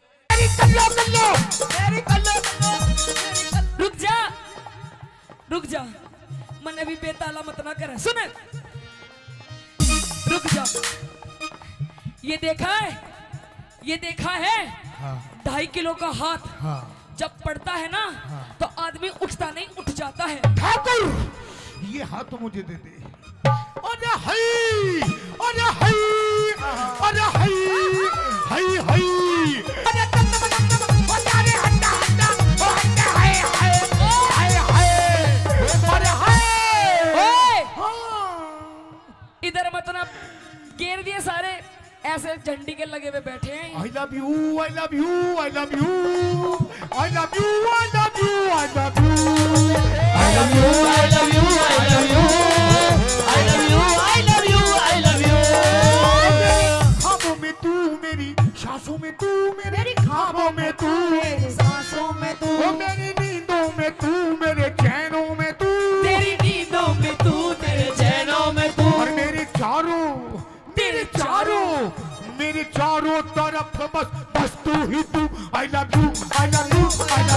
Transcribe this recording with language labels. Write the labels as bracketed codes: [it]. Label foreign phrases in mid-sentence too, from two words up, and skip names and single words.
[hi] रुक जा मन अभी बेताला मत ना करे सुन रुक जा ये देखा है 2.5 किलो का हाथ जब पड़ता है ना तो आदमी उठता नहीं उठ जाता है ठाकुर ये हाथ तो मुझे दे दे अरे हई अरे हई अरे हई हई हई अरे अरे हंडा हंडा ओ हंडा हाय हाय हाय हाय अरे हाय इधर मत ना घेर दिए सारे ऐसे झंडी के लगे हुए बैठे हैं [en] I love you I love you I love you I love you I love you I love you I love you I love you I love you I love you I love you I love you [hi] ख्वाबों में तू मेरी सांसों में तू मेरी ख्वाबों में तू मेरी सांसों में तू ओ मेरी नींदों में तू मेरे चैनों में तू तेरी नींदों में तू तेरे चैनों में तू और मेरे चारों तरफ बस तू ही तू [en] I love you I love you